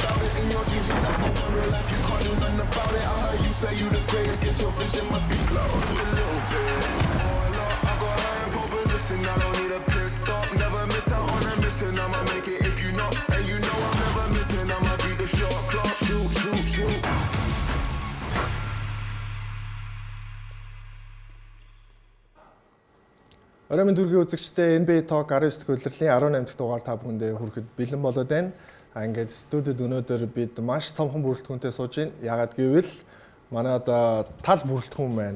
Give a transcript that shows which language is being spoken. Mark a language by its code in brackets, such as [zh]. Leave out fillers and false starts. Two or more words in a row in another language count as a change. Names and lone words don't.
[en] In your dreams, you never want real life, you can't do nothing about it. I heard you say you the greatest, get your vision must be close a little bit. Oh, Lord, I got high in pole position, I don't need a pit stop. Never miss out on a mission, I'ma make it if you know. And you know I'm never missing, I'ma be the shot clock. Shoot, shoot, shoot. [mn] Оройн дүргийн үзэгчдээ NBA Talk 19 дэх улирлын 18 дахь дугаар та бүхэндээ хүрэхэд бэлэн болоод байна. Ингээд студид өнөөдөр бид маш цомхон бүрэлдэхүүнтэй сууж байна. Яагаад гэвэл манай одоо тал бүрэлдэхүүн байна.